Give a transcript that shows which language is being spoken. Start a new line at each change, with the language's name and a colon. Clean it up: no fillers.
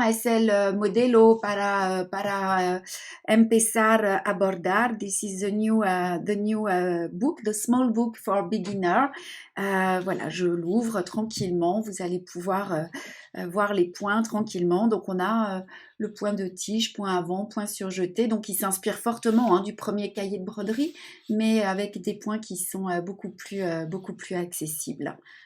Spanish: Es el modelo para empezar a bordar.
English: This is the new book, the small book for beginner.
French: Voilà, je l'ouvre tranquillement. Vous allez pouvoir voir les points tranquillement. Donc on a le point de tige, point avant, point surjeté. Donc il s'inspire fortement du premier cahier de broderie, mais avec des points qui sont beaucoup plus accessibles.